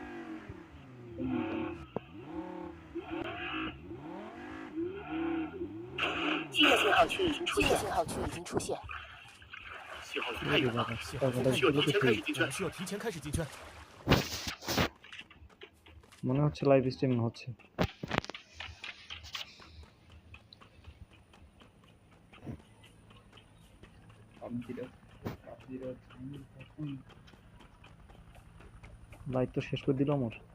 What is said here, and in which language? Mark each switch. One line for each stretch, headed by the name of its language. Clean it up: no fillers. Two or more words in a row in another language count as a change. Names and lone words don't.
Chinese: 新的信号区已经出现。信号区已经出现。信号区太远了，需要提前开始进圈，需要提前开始进圈。
Bangla: মনে হচ্ছে
English: live streaming
Bangla: হচ্ছে। লাইভ তো শেষ করে দিল আমার।